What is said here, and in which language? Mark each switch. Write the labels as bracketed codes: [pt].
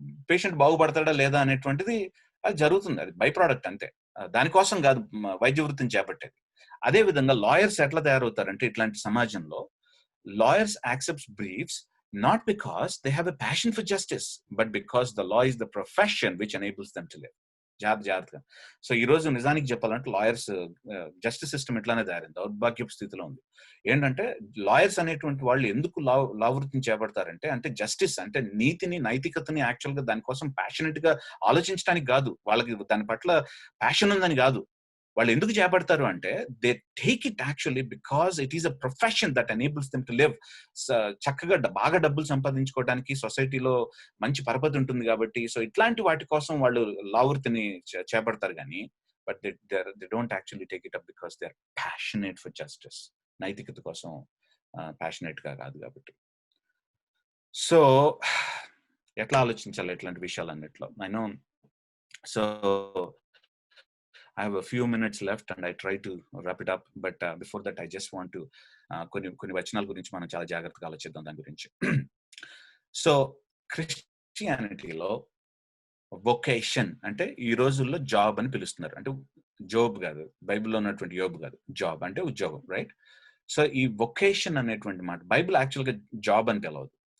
[te] Patient బాగుపడతాడా లేదా అనేటువంటిది అది జరుగుతుంది, అది బై ప్రోడక్ట్ అంతే. దానికోసం కాదు వైద్య వృత్తిని చేపట్టేది. అదే విధంగా లాయర్స్ ఎట్లా తయారవుతారంటే ఇట్లాంటి సమాజంలో, [en] Lawyers accepts briefs not because they have a passion for justice, but because the law is the profession which enables them to live. [te] జాగ్రత్తగా. సో ఈ రోజు నిజానికి చెప్పాలంటే లాయర్స్ జస్టిస్ సిస్టమ్ ఇట్లానే తయారైంది, దౌర్భాగ్యపు స్థితిలో ఉంది. ఏంటంటే లాయర్స్ అనేటువంటి వాళ్ళు ఎందుకు లా వృత్తిని చేపడతారంటే, అంటే జస్టిస్ అంటే నీతిని, నైతికతని యాక్చువల్ గా దానికోసం ప్యాషనెట్ గా ఆలోచించడానికి కాదు, వాళ్ళకి దాని పట్ల ప్యాషన్ ఉందని కాదు. వాళ్ళు ఎందుకు చేపడతారు అంటే [en] They take it actually because it is a profession that enables them to live. [te] చక్కగా బాగా డబ్బులు సంపాదించుకోవడానికి సొసైటీలో మంచి పరపతి ఉంటుంది కాబట్టి, సో ఇట్లాంటి వాటి కోసం వాళ్ళు లా వృత్తిని చేపడతారు. [en] కానీ but they don't actually take it up because they are passionate for justice. [te] నైతికత కోసం ప్యాషనేట్ గా కాదు కాబట్టి. సో ఎట్లా ఆలోచించాలి ఇట్లాంటి విషయాలన్నిట్లో? [en] I know. So I have a few minutes left and I try to wrap it up, but before that I just want to [te] కొన్ని వచనాల గురించి మనం చాలా జాగ్రత్తగా ఆలోచిద్దాం దాని గురించి. సో క్రిస్టియానిటీలో వొకేషన్ అంటే ఈ రోజుల్లో జాబ్ అని పిలుస్తున్నారు. అంటే జోబ్ కాదు, బైబిల్లో ఉన్నటువంటి యోబ్ కాదు, జాబ్ అంటే ఉద్యోగం, రైట్? సో ఈ వొకేషన్ అనేటువంటి మాట బైబిల్ యాక్చువల్గా జాబ్ అని పిలవదు.